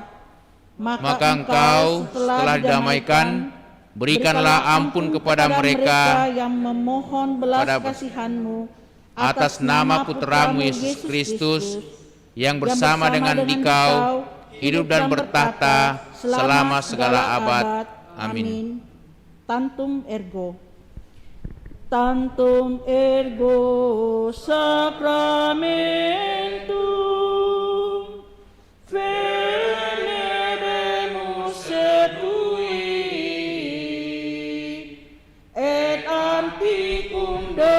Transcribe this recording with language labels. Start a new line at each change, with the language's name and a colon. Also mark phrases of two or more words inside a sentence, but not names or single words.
Indonesian: Maka Engkau setelah didamaikan, berikanlah ampun kepada mereka yang memohon belas pada- kasihan-Mu atas nama Putramu Yesus Kristus, yang bersama dengan Dikau hidup dan bertahta selama segala abad. Amin.
Latin: Tantum ergo. Tantum ergo sacramentum veneremus setui et antiquum